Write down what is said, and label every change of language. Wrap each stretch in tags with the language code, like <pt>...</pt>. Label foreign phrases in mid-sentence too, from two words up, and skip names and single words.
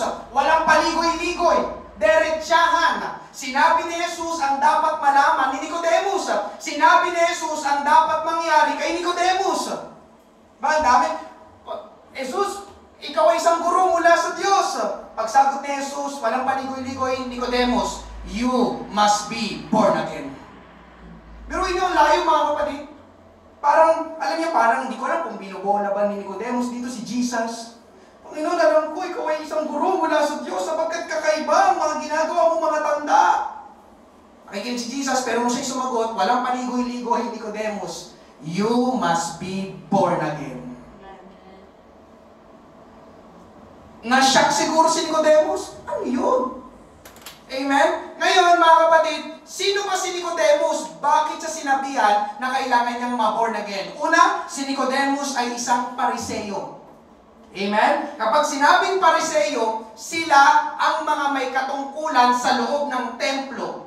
<tl>Walang paligoy-ligoy. Diretsahan. Sinabi ni Jesus ang dapat malaman ni Nicodemus. Sinabi ni Jesus ang dapat mangyari kay Nicodemus. Ba, dami? Jesus, ikaw ikaw ay isang guro mula sa Diyos. Pagsagot ni Jesus, walang paligoy-ligoy, Nicodemus,</tl> <en>you must be born again.</en> <tl>Pero inyo ang layo mga kapatid. Parang, alam niyo, parang hindi ko alam kung binubola ba ni Nicodemus dito si Jesus. Panginoon, alam ko, ikaw ay isang guro mula sa Diyos sapagkat kakaiba ang mga ginagawa mo mga tanda. Nakikinig si Jesus, pero nung siya'y sumagot, walang paligoy-ligoy, Nicodemus,</tl> <en>you must be born again.</en> <tl>Na-shock siguro si Nicodemus. Ano yun? Amen? Ngayon, mga kapatid, sino ba si Nicodemus? Bakit siya sinabihan na kailangan niyang ma-</tl> <en>born again?</en> <tl>Una, si Nicodemus ay isang Pariseo. Amen? Kapag sinabing Pariseo, sila ang mga may katungkulan sa loob ng templo.</tl>